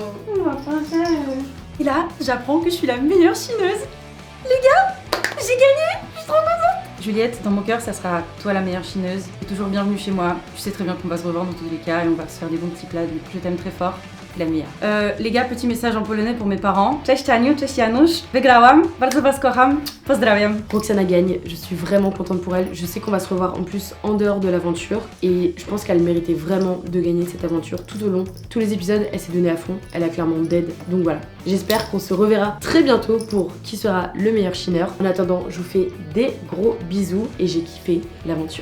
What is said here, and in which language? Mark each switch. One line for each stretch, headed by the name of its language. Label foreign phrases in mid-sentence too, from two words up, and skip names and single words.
French: Et là, j'apprends que je suis la meilleure chineuse. Les gars, j'ai gagné. Je suis trop contente. Juliette, dans mon cœur, ça sera toi la meilleure chineuse. Tu es toujours bienvenue chez moi. Tu sais très bien qu'on va se revoir dans tous les cas et on va se faire des bons petits plats. Donc je t'aime très fort. La meilleure. Les gars, petit message en polonais pour mes parents.
Polish: Cześć Aniu, cześć Janusz. Wygrałam. Bardzo was kocham. Pozdrawiam.
French: Roxana gagne, je suis vraiment contente pour elle. Je sais qu'on va se revoir en plus en dehors de l'aventure et je pense qu'elle méritait vraiment de gagner cette aventure tout au long. Tous les épisodes, elle s'est donnée à fond, elle a clairement d'aide. Donc voilà, j'espère qu'on se reverra très bientôt pour qui sera le meilleur chineur. En attendant, je vous fais des gros bisous et j'ai kiffé l'aventure.